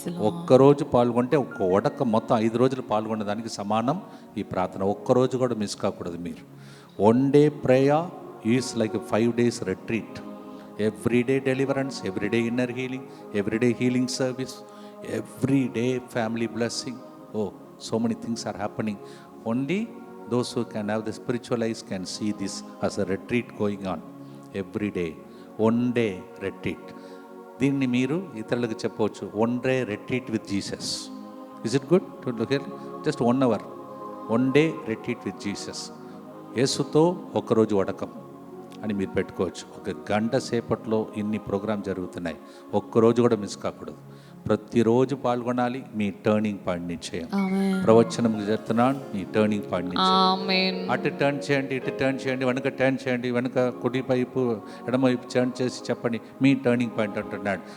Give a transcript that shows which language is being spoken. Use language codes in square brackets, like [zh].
[te] ఒక్కరోజు పాల్గొంటే ఒక్క వడకం మొత్తం 5 రోజులు పాల్గొనే దానికి సమానం ఈ ప్రార్థన. ఒక్కరోజు కూడా మిస్ కాకూడదు మీరు. [en] 1 day prayer is like 5 days retreat. Everyday deliverance, everyday inner healing, everyday healing service, everyday family blessing. Oh, so many things are happening. Only those who can have the spiritual eyes can see this as a retreat going on every day. 1 day retreat. [te] దీన్ని మీరు ఇతరులకు చెప్పవచ్చు, [en] 1 day retreat with Jesus. Is it good to look at just 1 hour 1 day retreat with Jesus? [te] యేసుతో ఒకరోజు వడకం అని మీరు పెట్టుకోవచ్చు. 1 గంట సేపట్లో ఇన్ని ప్రోగ్రాం జరుగుతున్నాయి. ఒక్కరోజు కూడా మిస్ కాకూడదు. ప్రతిరోజు పాల్గొనాలి. మీ టర్నింగ్ పాయింట్ నిశ్చయం. ప్రవచనం చెప్తున్నాను, మీ టర్నింగ్ పాయింట్ నిశ్చయం. అటు టర్న్ చేయండి, ఇటు టర్న్ చేయండి, వెనక టర్న్ చేయండి, వెనక కుడి వైపు ఎడమ వైపు టర్న్ చేసి చెప్పండి మీ టర్నింగ్ పాయింట్ అంటున్నాడు.